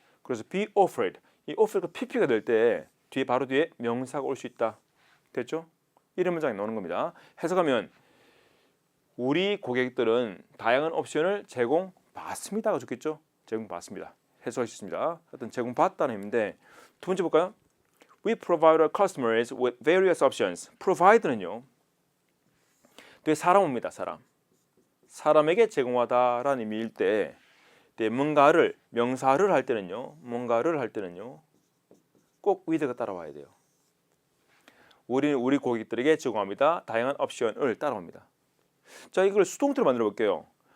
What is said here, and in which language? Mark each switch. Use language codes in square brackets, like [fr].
[ko] 그래서 be offered, 이 offered가 pp가 될 때 바로 뒤에 명사가 올 수 있다. 됐죠? 이런 문장이 나오는 겁니다. 해석하면 우리 고객들은 다양한 옵션을 제공받습니다가 좋겠죠. 제공받습니다. 해석할 수 있습니다. 하여튼 제공받다는 의미인데 두 번째 볼까요? [en] We provide our customers with various options. [ko] provide는요. 되게 사람입니다. 사람에게 제공하다라는 의미일 때 뭔가를 명사를 할 때는요. 꼭 with가 따라와야 돼요. 우리는 우리 고객들에게 제공합니다. 다양한 옵션을 따라옵니다. 자, 이걸 수동태로 만들어 볼게요.